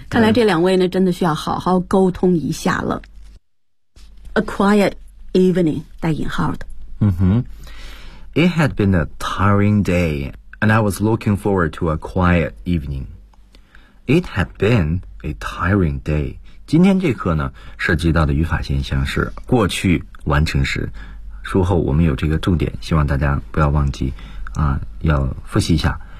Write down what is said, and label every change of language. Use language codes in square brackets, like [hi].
[zh] 看来这两位呢真的需要好好沟通一下了。 [en] A quiet evening, [zh] 带引号的。 [en] It had been a tiring day, and I was looking forward to a quiet evening. It had been a tiring day. [zh] 今天这课呢涉及到的语法现象是过去完成时。术后我们有这个重点，希望大家不要忘记啊，要复习一下。